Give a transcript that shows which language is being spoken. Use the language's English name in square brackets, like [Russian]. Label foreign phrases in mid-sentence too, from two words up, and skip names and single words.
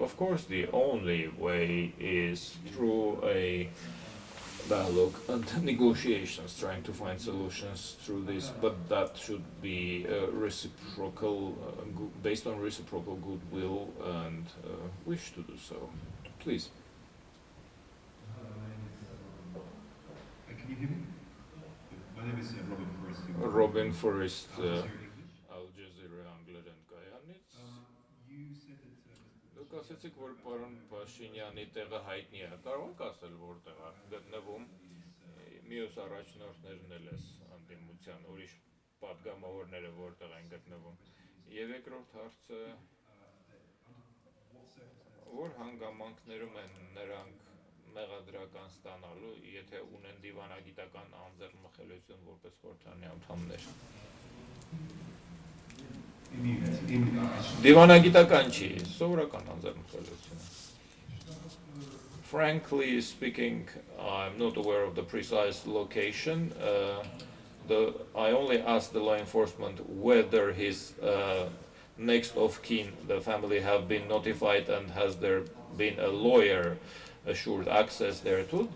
[English] Of course, the only way is through a dialogue and negotiations, trying to find solutions through this, but that should be reciprocal, based on reciprocal goodwill and wish to do so. Please. Can you hear me? My name is [Armenian] Robin Forrest, Al Jazeera Անգլերեն կայանից։ Դուք ասեցիք, որ պարոն Փաշինյանի տեղը հայտնի է, կարող եք ասել որտեղ է գտնվում, մյուս առաջնորդներն էլ էս անդիմության, ուրիշ պատգամավորները որտեղ են գտնվում։ Եվ երկրորդ հարցը, որ հանգամանքներում են նրանք մեղադրական ստանալու, եթե ունեն դիվանագիտական անձեռնմխելիություն որպես խորհրդարանի անդամներ։ Դիվանագիտական չի, սովորական անձեռնմխելիություն։ [English] Frankly speaking, I'm not aware of the precise location. I only asked the law enforcement whether his next of kin, the family, have been notified and has there been a lawyer assured access thereto.